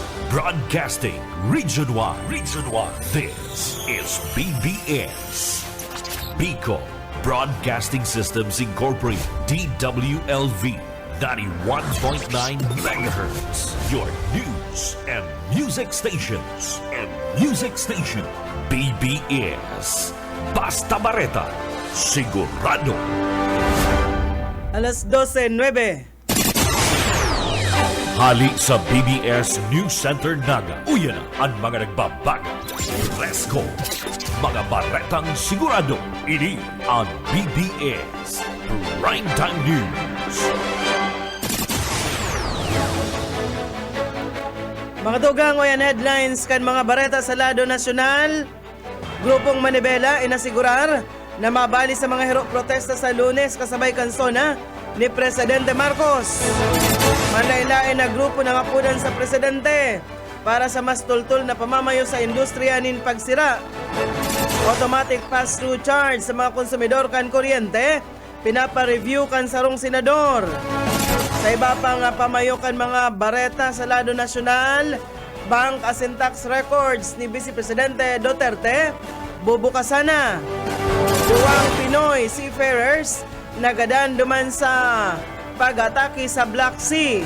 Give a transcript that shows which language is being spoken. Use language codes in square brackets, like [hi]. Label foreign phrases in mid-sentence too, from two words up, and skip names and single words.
[en] Broadcasting Region 1. Region 1. This is BBS. Bicol Broadcasting Systems Incorporated. DWLV. 91.9 megahertz. Your news and music stations. [bik] BBS. Basta Bareta. Sigurado. Alas 12:09. Hali sa BBS News Center Naga. Uyan na ang mga nagbabago. [en] Let's go! [bik] Mga baretang sigurado. Ini ang BBS Primetime News. Mga dugang o yan headlines kan mga bareta sa lado nasyonal. Grupong Manibela inasigurar na mabali sa mga hero protesta sa Lunes kasabay kansona ni Presidente Marcos. Manlailain na grupo na mapunan sa Presidente para sa mas tultul na pamamayo sa industriya nin pagsira. [en] Automatic pass-through charge [bik] sa mga konsumidor kan kuryente, pinapa-review kan sarong senador. Sa iba pang pamayo kan mga bareta sa lado nasyonal, bank as in tax records ni Vice Presidente Duterte, bubukasan na. Duwang Pinoy seafarers nagadan duman sa pag-atake sa Black Sea.